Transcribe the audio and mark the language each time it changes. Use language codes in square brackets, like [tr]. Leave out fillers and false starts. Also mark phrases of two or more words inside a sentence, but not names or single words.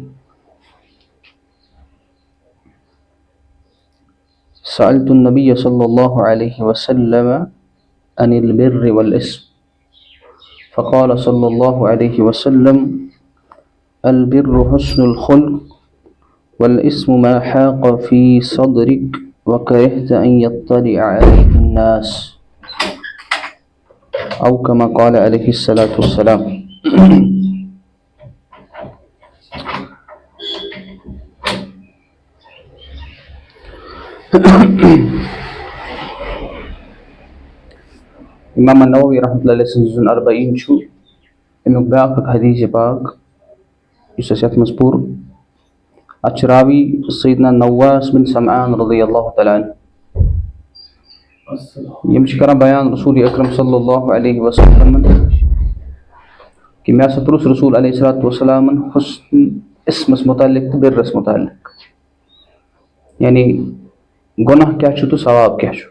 [ar] سألت النبي صلى الله عليه وسلم عن البر والإثم فقال صلى الله عليه وسلم: البر حسن الخلق والإثم ما حاق في صدرك وكرهت أن يطلع عليه الناس، أو كما قال عليه الصلاة والسلام. [ks] امام النووي [ar] رحمۃ اللہ علیہ [ks] سٕنٛز یُس اربعین چھُ امیُک بیٛاکھ اکھ حدیث پاک یُس اَسہِ یَتھ منٛز پوٚر اَتھ چھُ راوی سیدنا نواس بن سمعان [ar] رضی اللہ تعالیٰ عنہ. [ks] یِم چھِ کران بیان رسول اکرم [ar] صلی اللہ علیہ وسلمن [ks] کہ مےٚ ہسا پرُژھ رسول [ar] علیہ الصلوۃ والسلامن [ks] حسن اسمس متعلق تہٕ برس متعلق، یعنی گۄناہ کیٛاہ چھُ تہٕ ثواب کیٛاہ چھُ.